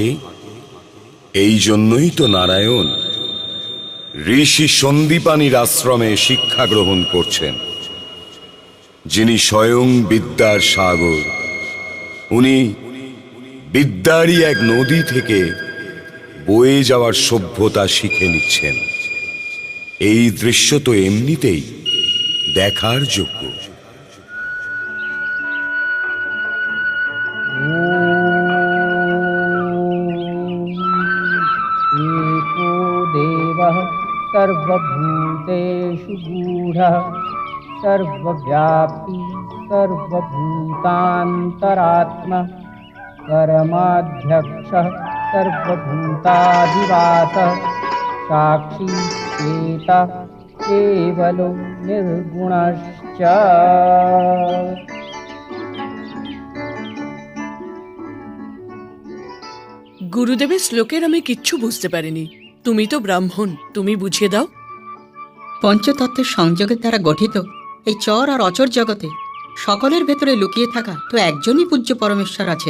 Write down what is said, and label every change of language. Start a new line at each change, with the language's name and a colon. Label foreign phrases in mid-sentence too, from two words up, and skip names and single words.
Bangla: এই জন্যই তো নারায়ণ ঋষি সন্দীপানির আশ্রমে শিক্ষা গ্রহণ করছেন, যিনি স্বয়ং বিদ্যার সাগর। উনি বিদ্যারই এক নদী থেকে বয়ে যাওয়ার সভ্যতা শিখে নিচ্ছেন। এই দৃশ্য তো এমনিতেই দেখার যোগ্য।
Sanskrit: एको देवः सर्वभूतेषु गूढः सर्वव्यापी सर्वभूतान्तरात्मा परमाध्यक्षः सर्वभूताधिवासः साक्षी चेता केवलो निर्गुणश्च।
Bangla: গুরুদেবের শ্লোকের আমি কিচ্ছু বুঝতে পারিনি। তুমি তো ব্রাহ্মণ, তুমি বুঝিয়ে দাও। পঞ্চতত্ত্বের সংযোগের দ্বারা গঠিত এই চর আর অচর জগতে সকলের ভেতরে লুকিয়ে থাকা তো একজনই পূজ্য পরমেশ্বর আছেন।